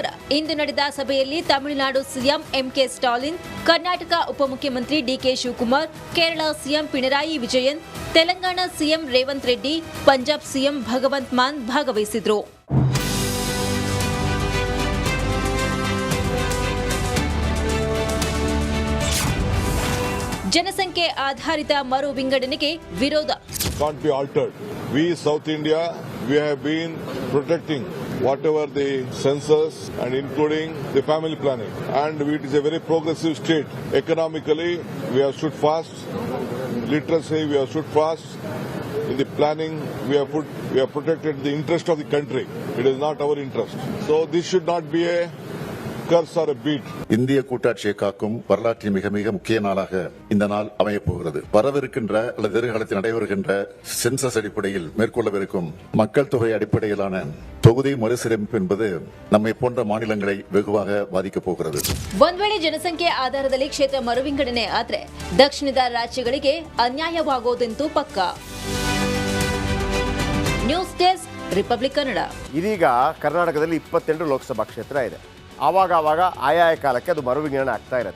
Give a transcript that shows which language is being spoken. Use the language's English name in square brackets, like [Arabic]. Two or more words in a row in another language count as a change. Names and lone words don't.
[Kannada] ಇಂದು ನಡೆದ ಸಭೆಯಲ್ಲಿ ತಮಿಳುನಾಡು ಸಿಎಂ MK ಸ್ಟಾಲಿನ್, ಕರ್ನಾಟಕ ಉಪಮುಖ್ಯಮಂತ್ರಿ DK ಶಿವಕುಮಾರ್, ಕೇರಳ ಸಿಎಂ ಪಿಣರಾಯಿ ವಿಜಯನ್, ತೆಲಂಗಾಣ ಸಿಎಂ ರೇವಂತ್ ರೆಡ್ಡಿ, ಪಂಜಾಬ್ ಸಿಎಂ ಭಗವಂತ್ ಮಾನ್ ಭಾಗವಹಿಸಿದ್ರು. ಜನಸಂಖ್ಯೆ ಆಧಾರಿತ ಮರು ವಿಂಗಡಣೆಗೆ ವಿರೋಧ. [English] Can't be altered. We South India, we have been protecting whatever the census and including the family planning, and it is a very progressive state. Economically, we have stood fast. Literacy, we have stood fast. In the planning, we have protected the interest of the country. It is not our interest. So this should not be a curse or a beat. [Tamil] இந்திய கூட்டாட்சியை காக்கும் வரலாற்றின் மிக மிக முக்கிய நாளாக இந்த நாள் அமையப் போகிறது. வரவிருக்கின்ற அல்லது எதிர்காலத்தில் நடைபெறுகின்ற சென்சஸ் அடிப்படையில் மேற்கொள்ளவிருக்கும் மக்கள் தொகை அடிப்படையிலான தொகுதி மறுசீரமைப்பு என்பது நம்மை போன்ற மாநிலங்களை வெகுவாக பாதிக்கப் போகிறது. [Kannada] ಒಂದ್ ವೇಳೆ ಜನಸಂಖ್ಯೆ ಆಧಾರದಲ್ಲಿ ಕ್ಷೇತ್ರ ಮರು ವಿಂಗಡಣೆ ಆದ್ರೆ ದಕ್ಷಿಣದ ರಾಜ್ಯಗಳಿಗೆ ಅನ್ಯಾಯವಾಗೋದಂತೂ ಪಕ್ಕಾ. ನ್ಯೂಸ್ ಡೆಸ್ಕ್, ರಿಪಬ್ಲಿಕ್ ಕನ್ನಡ. ಇದೀಗ ಕರ್ನಾಟಕದಲ್ಲಿ 28 ಲೋಕಸಭಾ ಕ್ಷೇತ್ರ ಇದೆ. ಆವಾಗ ಆಯಾಯ ಕಾಲಕ್ಕೆ ಅದು ಮರು ವಿಂಗಡಣೆ ಆಗ್ತಾ ಇರುತ್ತೆ.